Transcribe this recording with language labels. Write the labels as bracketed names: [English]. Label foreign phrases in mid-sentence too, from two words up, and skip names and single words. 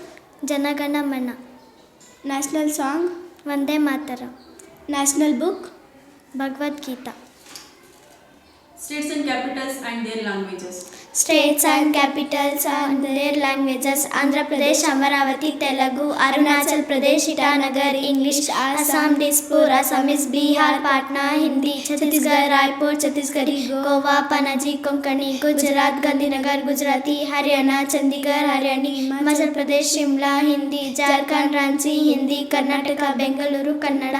[English] Janagana Mana. national song, Vande Mataram. national book, ಭಗವದ್ಗೀತಾ. States and capitals and their languages. States and capitals and their languages: Andhra Pradesh, Amaravati, Telugu; Arunachal Pradesh, Itanagar, English; Assam, Dispur, Assamese; Bihar, Patna, Hindi; Chhattisgarh, Raipur, Chhattisgarhi; Goa, Panaji, Konkani; Gujarat, Gandhinagar, Gujarati; Haryana, Chandigarh, Haryani; Himachal Pradesh, Shimla, Hindi; Jharkhand, Ranchi, Hindi; Karnataka, Bengaluru, Kannada;